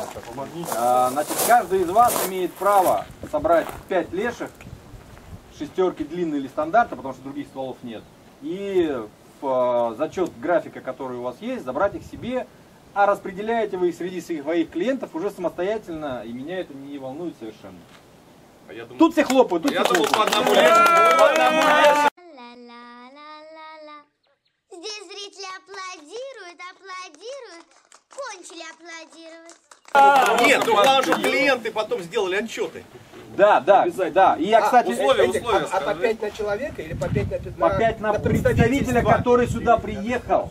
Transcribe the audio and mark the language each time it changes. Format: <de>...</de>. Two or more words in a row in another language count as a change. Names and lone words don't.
<ru>Значит, каждый из вас имеет право собрать 5 леших, шестерки длинные или стандарта, потому что других стволов нет. И в зачет графика, который у вас есть, забрать их себе, а распределяете вы их среди своих клиентов уже самостоятельно, и меня это не волнует совершенно. А я думал, Тут все хлопают, тут я все думал, хлопают. по одному лешему. По одному лешему. Ла-ла-ла-ла-ла. Здесь зрители аплодируют, кончили аплодировать. Нет, ну вам же клиенты потом сделали отчеты. Да, да, да. И я, кстати, условия А по скажи. 5 на человека или по 5 на 15? по 5 на представителя, который сюда приехал.</ru>